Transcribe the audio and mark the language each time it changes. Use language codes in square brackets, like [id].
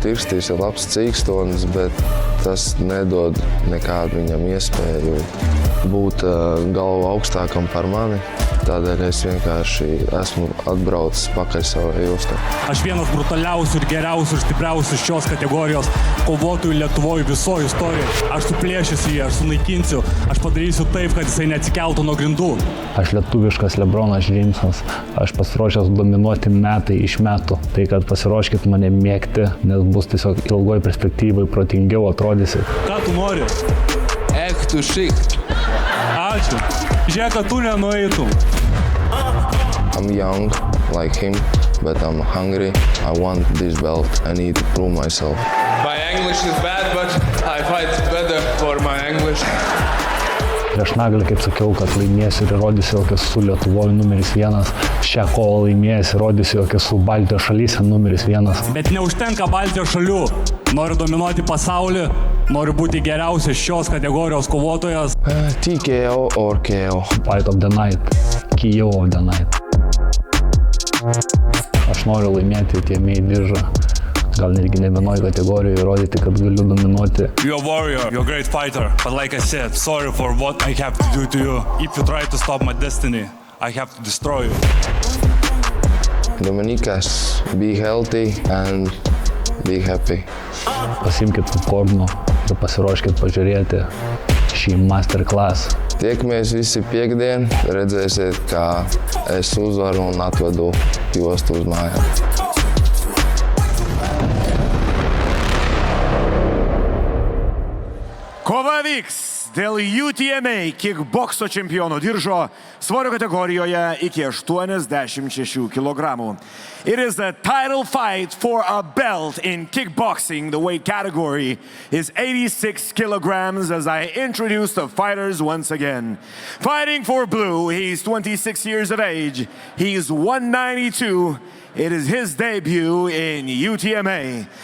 [lv] Dirkstīs ir labs cīkstonis, bet tas nedod nekādu viņam iespēju būt galvu augstākam par mani. Tādēļ es vienkārši esmu atbraucis pakaļ savai jūstā. [lt] Aš vienas brutaliausių ir geriausių ir stipriausių šios kategorijos kovotojų Lietuvoje visoje istorijoje. Aš suplėšysiu jį, aš sunaikinsiu, aš padarysiu taip, kad jisai neatsikeltų nuo grindų. Aš lietuviškas Lebronas Džeimsas. Aš pasiruošęs dominuoti metai iš metų. Tai kad pasiruoškit mane mėgti, nes bus tiesiog ilgoj perspektyvai protingiau atrodysi. Ką tu nori? Tu šik. Ačiū. Žiūrėk, kad tu nenueitum. [en] I'm young like him, but I'm hungry. I want this belt. I need to prove myself. My English is bad, but I fight better for my English. [lt] Prieš Naglį, kaip sakiau, kad laimėsiu ir įrodysiu, jog esu Lietuvoje numeris 1. Šią kovą laimėsiu, įrodysiu, jog esu Baltijos šalyse numeris 1. Bet neužtenka Baltijos šalių. Noriu dominuoti pasaulį, noriu būti geriausias šios kategorijos kovotojas. [en] TKO or KO. Fight of the night. KO of the night. [lt] Aš noriu laimėti UTMA diržą. Gal netgi ne vienoje kategorijoje įrodyti, kad galiu dominuoti. [en] You're a warrior, you're a great fighter. But like I said, sorry for what I have to do to you. If you try to stop my destiny, I have to destroy you. Dominikas, be healthy and be happy. [lt] Pasimkit popkornų ir pasiruoškit pažiūrėti šį masterclass. [lv] Tiekamies visi piekdien, redzēsiet, kā es uzvaru un atvedu jostu uz mājām. [lt] Kova vyks dėl UTMA kickbokso čempiono diržo svorio kategorijoje iki 86 kg. [en] It is a title fight for a belt in kickboxing. The weight category is 86 kilograms as I introduce the fighters once again. Fighting for blue, he's 26 years of age. He's 192. It is his debut in UTMA.